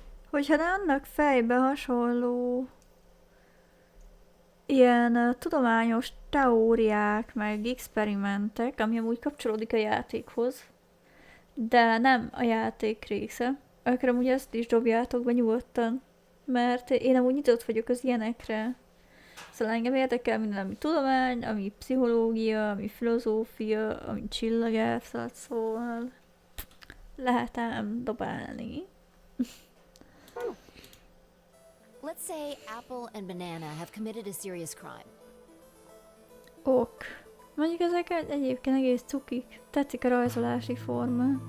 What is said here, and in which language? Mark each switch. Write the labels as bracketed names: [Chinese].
[Hungarian] Hogyha annak fejbe hasonló ilyen tudományos teóriák, meg experimentek, ami amúgy kapcsolódik a játékhoz, de nem a játék része, akkor amúgy ezt is dobjátok be nyugodtan, mert én amúgy nyitott vagyok az ilyenekre. Szóval engem érdekel minden, ami tudomány, ami pszichológia, ami filozófia, ami csillagászat, szóval lehet ám dobálni. [English] Let's say Apple and Banana have committed a serious crime. Ok. [Hungarian] Mondjuk ezek egyébként egész cukik. Tetszik a rajzolási forma.